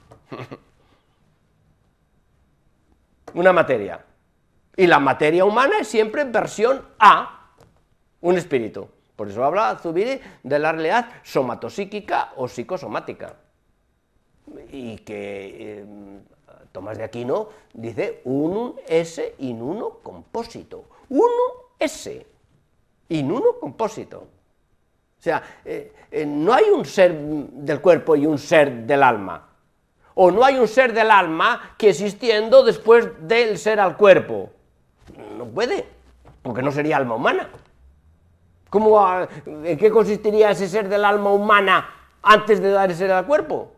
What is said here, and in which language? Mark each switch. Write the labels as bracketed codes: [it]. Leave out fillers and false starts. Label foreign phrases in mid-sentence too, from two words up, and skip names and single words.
[es] Una materia. Y la materia humana es siempre versión A, un espíritu. Por eso habla Zubiri de la realidad somatopsíquica o psicosomática. Y que Tomás de Aquino dice [la] unum esse in uno composito. Unum esse in uno composito. [es] O sea, no hay un ser del cuerpo y un ser del alma. O no hay un ser del alma que existiendo después del ser al cuerpo. No puede, porque no sería alma humana. ¿En qué consistiría ese ser del alma humana antes de dar ese ser al cuerpo?